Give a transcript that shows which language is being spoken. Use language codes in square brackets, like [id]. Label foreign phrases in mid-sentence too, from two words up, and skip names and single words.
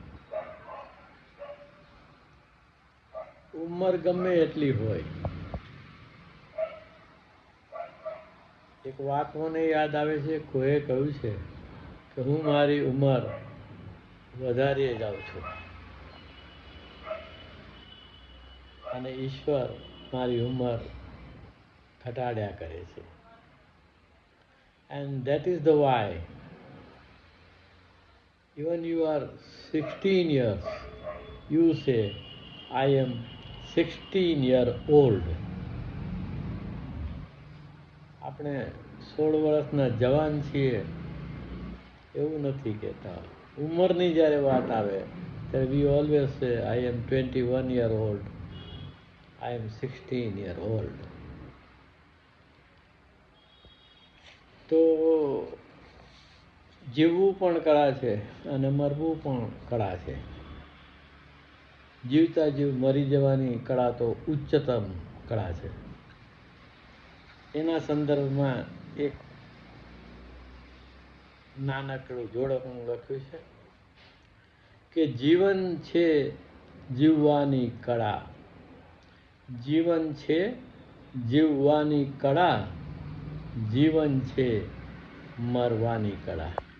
[gu] ઉંમર ગમે એટલી હોય, એક વાત મને યાદ આવે છે, કોઈએ કહ્યું છે કે હું મારી ઉંમર વધારી જાઉં છું અને ઈશ્વર મારી ઉંમર ઘટાડ્યા કરે છે. [en] And that is the why even you are 16 years, you say I am 16-year-old. [gu] આપણે 16 વર્ષના જવાન છીએ એવું નથી કહેતા. ઉંમરની જ્યારે વાત આવે ત્યારે [en] we always say I am 21-year-old, I am 16-year-old. [gu] તો જીવવું પણ કળા છે અને મરવું પણ કળા છે. જીવતા જીવ મરી જવાની કળા તો ઉચ્ચતમ કળા છે. એના સંદર્ભમાં એક નાનકડું જોડકું લખ્યું છે કે જીવન છે જીવવાની કળા, જીવન છે જીવવાની કળા, જીવન છે મરવાની કળા.